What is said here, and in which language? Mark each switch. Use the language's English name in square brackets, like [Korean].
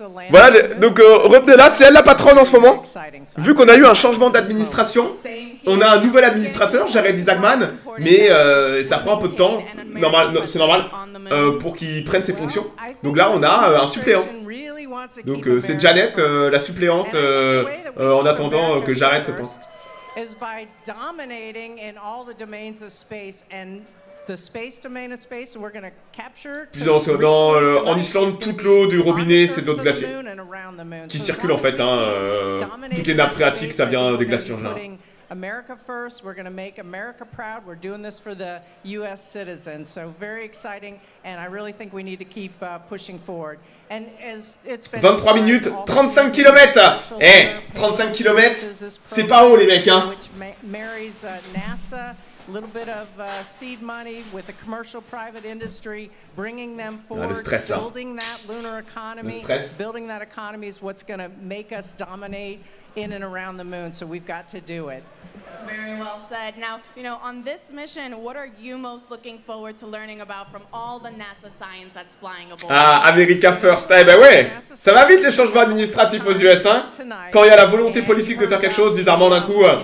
[French] Voilà, donc retenez là, c'est elle la patronne en ce moment. Vu qu'on a eu un changement d'administration, on a un nouvel administrateur, Jared Isaacman, mais ça prend un peu de temps, c'est normal, pour qu'il prenne ses fonctions. Donc là, on a un suppléant. Donc c'est Janet, la suppléante, en attendant que Jared se pense. [English] Is by dominating in all the domains of space and the space domain of space, we're going to capture. [French] En Islande, toute l'eau du robinet, c'est de l'eau de glacier qui circule en fait. Hein, toutes les nappes phréatiques, ça vient des glaciers en général. [English] America first, we're going to make America proud. We're doing this for the US citizens. So very exciting, and I really think we need to keep pushing forward. And as it's been 23 minutes, 35 km. [French] Eh, 35 km, c'est pas haut les mecs hein. [English] Which marries NASA, a little bit of seed money with the commercial private industry, bringing them forward, building that lunar economy. Building that economy is what's going to make us dominate in and around the moon, so we've got to do it. Very well said. Now, you know, on this mission, what are you most looking forward to learning about from all the NASA science that's flying aboard? Ah, America First. [French] Eh ben ouais, ça va vite les changements administratifs aux US, hein. Quand il y a la volonté politique de faire quelque chose, bizarrement d'un coup.